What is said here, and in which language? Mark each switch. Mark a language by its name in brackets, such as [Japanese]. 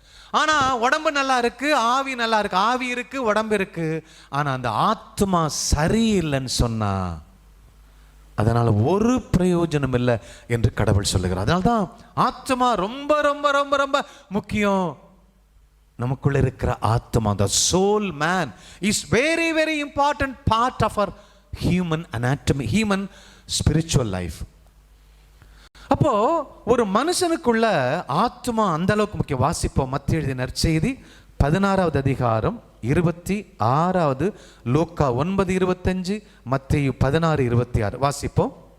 [Tamil] ஆனா உடம்பு நல்லா இருக்கு, ஆவி நல்லா இருக்கு. ஆவி இருக்கு, உடம்பு இருக்கு. ஆனா அந்த ஆத்மா சரியில்லைன்னு சொன்னா அதனால ஒரு பிரயோஜனம் இல்லை என்று கடவுள் சொல்லுகிறார். அதனால்தான் ஆத்மா ரொம்ப ரொம்ப ரொம்ப ரொம்ப முக்கியம். நமக்குள்ள இருக்கிற ஆத்மா, [English] the soul man is very very important part of our human anatomy, human spiritual life. [Tamil] அப்போ ஒரு மனுஷனுக்குள்ள ஆத்மா அந்த அளவுக்கு முக்கியம். வாசிப்போம் மத்தேயு எழுதிய நற்செய்தி 16வது அதிகாரம் 26வது, லூக்கா 9:25, மத்தேயு 16:26. வாசிப்போம்.